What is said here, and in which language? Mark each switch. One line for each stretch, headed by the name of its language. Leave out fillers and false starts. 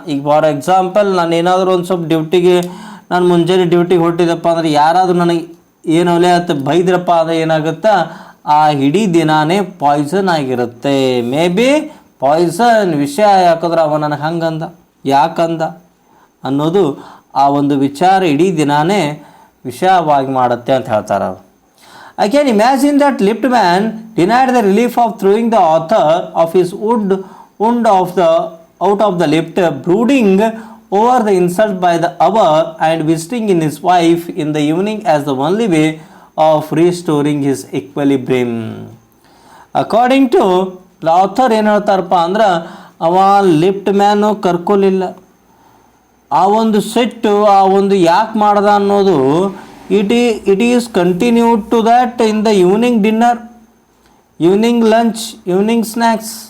Kannada: ಈಗ for example ನಾನು ಏನಾದರೂ ಒಂದು ಸ್ವಲ್ಪ ಡ್ಯೂಟಿಗೆ ನಾನು ಮುಂಜಾನೆ ಡ್ಯೂಟಿಗೆ ಹೊರಟಿದ್ದಪ್ಪ ಅಂದರೆ ಯಾರಾದರೂ ನನಗೆ ಏನು ಒಲೆ ಅಂತ ಬೈದ್ರಪ್ಪ ಅಂದರೆ ಏನಾಗುತ್ತೆ, ಆ ಇಡೀ ದಿನಾನೇ ಪಾಯ್ಸನ್ ಆಗಿರುತ್ತೆ. ಮೇ ಬಿ ಪಾಯ್ಸನ್ ವಿಷಯ ಯಾಕಂದ್ರೆ ಅವ ನನಗೆ ಹಂಗಂದ, ಯಾಕಂದ ಅನ್ನೋದು ಆ ಒಂದು ವಿಚಾರ ಇಡೀ ದಿನಾನೇ ವಿಷಯವಾಗಿ ಮಾಡುತ್ತೆ ಅಂತ ಹೇಳ್ತಾರೆ ಅವರು.
English: I can imagine that lift man denied the relief of throwing the author of his wound out of the lift, brooding over the insult by the hour and visiting in his wife in the evening as the only way of restoring his equilibrium. According to the author
Kannada: ಏನು ಹೇಳ್ತಾರಪ್ಪ ಅಂದ್ರೆ, ಅವ lift man ಕರ್ಕೊಲಿಲ್ಲ. ಆ ಒಂದು set ಆ ಒಂದು ಯಾಕೆ ಮಾಡ್ದ ಅನ್ನೋದು
English: it is continued to that in the evening dinner, evening lunch, evening snacks.